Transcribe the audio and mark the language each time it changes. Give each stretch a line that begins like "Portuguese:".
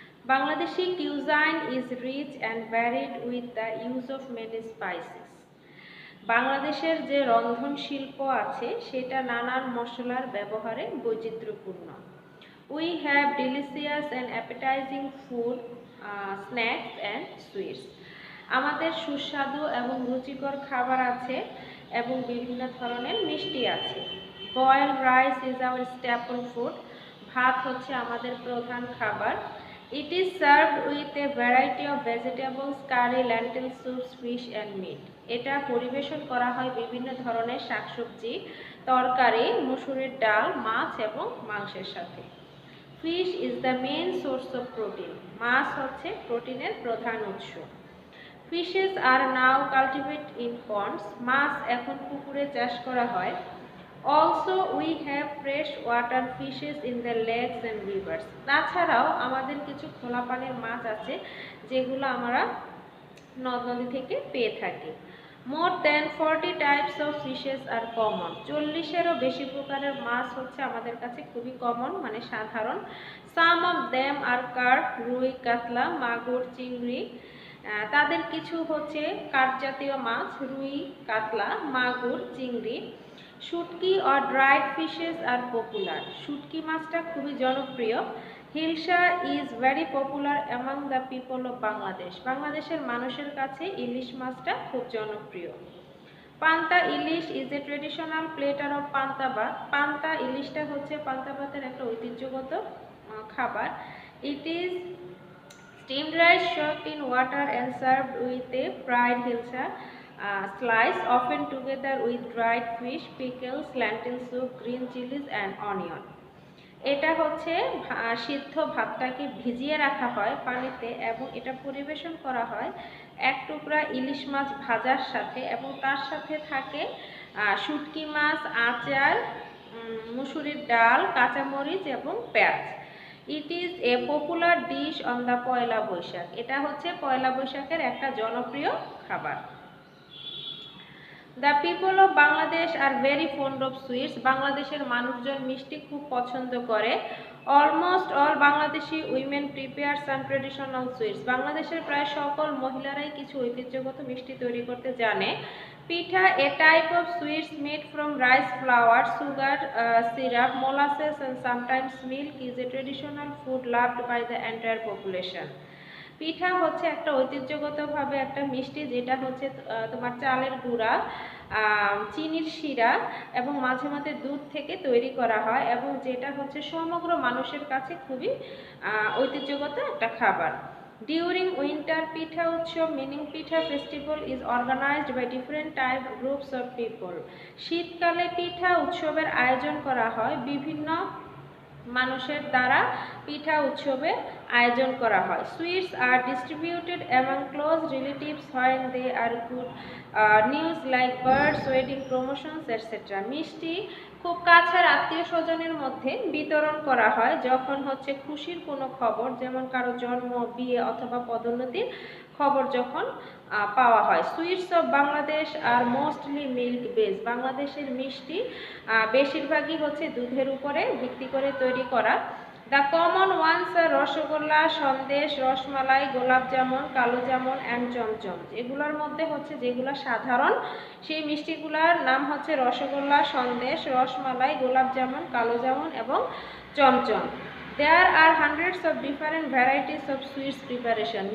English: Bangladeshi cuisine is rich and varied with the use of many spices.
Bangla: বাংলাদেশের যে রন্ধন শিল্প আছে সেটা নানান মশলার ব্যবহারে বৈচিত্র্যপূর্ণ।
English: We have delicious and appetizing food, snacks and sweets.
Bangla: আমাদের সুস্বাদু এবং রুচিকর খাবার আছে এবং বিভিন্ন ধরনের মিষ্টি আছে।
English: Boiled rice is our staple food.
Bangla: ভাত হচ্ছে আমাদের প্রধান খাবার।
English: It is served with a variety of vegetables, curry, lentil soups, fish and meat.
Bangla: এটা পরিবেশন করা হয় বিভিন্ন ধরনের শাকসবজি, তরকারি, মসুরের ডাল, মাছ এবং মাংসের সাথে।
English: Fish is the main source of protein.
Bangla: মাছ হচ্ছে প্রোটিনের প্রধান উৎস।
English: Fishes are now cultivated in ponds.
Bangla: মাছ এখন পুকুরে চাষ করা হয়।
English: Also we have fresh water fishes in the lakes and rivers.
Bangla: তাছাড়াও আমাদের কিছু খোলা পানির মাছ আছে যেগুলো আমরা নদ নদী থেকে পেয়ে থাকি।
English: More than 40 types of fishes are common.
Bangla: 40-এরও বেশি প্রকারের মাছ হচ্ছে আমাদের কাছে খুবই কমন মানে সাধারণ।
English: Some of them are carp, rui, katla, magur, chingri.
Bangla: তাদের কিছু হচ্ছে কার্প জাতীয় মাছ, রুই, কাতলা, মাগুর, চিংড়ি।
English: Shutki or dried fishes are popular.
Bangla: শুটকি মাছটা খুবই জনপ্রিয়।
English: Hilsa is very popular among the people of Bangladesh.
Bangla: বাংলাদেশের মানুষের কাছে ইলিশ মাছটা খুব জনপ্রিয়।
English: Panta ilish is a traditional platter of panta bhat.
Bangla: পান্তা ইলিশটা হচ্ছে পান্তা ভাতের একটা ঐতিহ্যগত খাবার।
English: It is steamed rice soaked in water and served with a fried hilsa slice, often together with dried fish, pickles, lentil soup, green chilies and onion.
Bangla: এটা হচ্ছে সিদ্ধ ভাতটাকে ভিজিয়ে রাখা হয় পানিতে এবং এটা পরিবেশন করা হয় এক টুকরা ইলিশ মাছ ভাজার সাথে এবং তার সাথে থাকে শুটকি মাছ, আচার, মুসুরির ডাল, কাঁচামরিচ এবং পেঁয়াজ।
English: It is a popular dish on the Pohela Boishakh.
Bangla: এটা হচ্ছে পয়লা বৈশাখের একটা জনপ্রিয় খাবার।
English: The people of Bangladesh are very fond of sweets.
Bangla: বাংলাদেশের মানুষজন মিষ্টি খুব পছন্দ করে।
English: Almost all Bangladeshi women prepare some traditional sweets.
Bangla: বাংলাদেশের প্রায় সকল মহিলারাই কিছু ঐতিহ্যগত মিষ্টি তৈরি করতে জানে।
English: Pitha, a type of sweets made from rice flour, sugar, syrup, molasses and sometimes milk is a traditional food loved by the entire population.
Bangla: পিঠা হচ্ছে একটা ঐতিহ্যগতভাবে একটা মিষ্টি যেটা হচ্ছে তোমার চালের গুঁড়া, চিনির শিরা এবং মাঝে মাঝে দুধ থেকে তৈরি করা হয় এবং যেটা হচ্ছে সমগ্র মানুষের কাছে খুবই ঐতিহ্যগত একটা খাবার।
English: During winter pitha utsob meaning pitha festival is organized by different type groups of people.
Bangla: শীতকালে পিঠা উৎসবের আয়োজন করা হয় বিভিন্ন মানুষের দ্বারা পিঠা উৎসবের আয়োজন করা হয়।
English: Sweets are distributed among close relatives when they are good news like births, wedding, promotions, etc.
Bangla: মিষ্টি খুব কাছের আত্মীয় স্বজনের মধ্যে বিতরণ করা হয় যখন হচ্ছে খুশির কোনো খবর যেমন কারো জন্ম, বিয়ে অথবা পদোন্নতির খবর যখন পাওয়া হয়।
English: Sweets of Bangladesh are mostly milk base.
Bangla: বাংলাদেশের মিষ্টি বেশিরভাগই হচ্ছে দুধের উপরে ভিত্তি করে তৈরি করা।
English: The common ones are rasgulla, sandesh, rasmalai, gulab jamun, kalo jamun and chomchom.
Bangla: এগুলোর মধ্যে হচ্ছে যেগুলো সাধারণ সেই মিষ্টিগুলোর নাম হচ্ছে রসগোল্লা, সন্দেশ, রসমালাই, গোলাপ জামুন, কালো জামুন এবং chamcham.
English: There are hundreds of different varieties of sweets preparation.